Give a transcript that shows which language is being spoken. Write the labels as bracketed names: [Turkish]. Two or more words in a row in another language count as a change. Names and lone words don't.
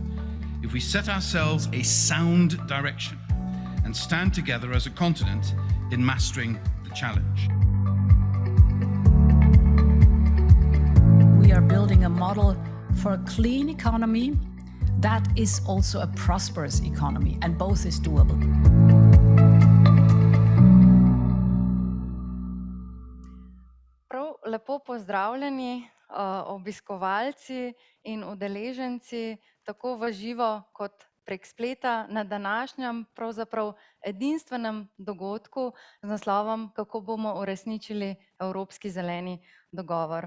[English] If we set ourselves a sound direction and stand together as a continent in mastering the challenge. We are building a model for a clean economy that is also a prosperous economy, and both is doable. [Slovenian] Lepo pozdravljeni obiskovalci in udeleženci tako v živo kot prek spleta na današnjem pravzaprav edinstvenem dogodku z naslovom Kako bomo uresničili Evropski zeleni dogovor.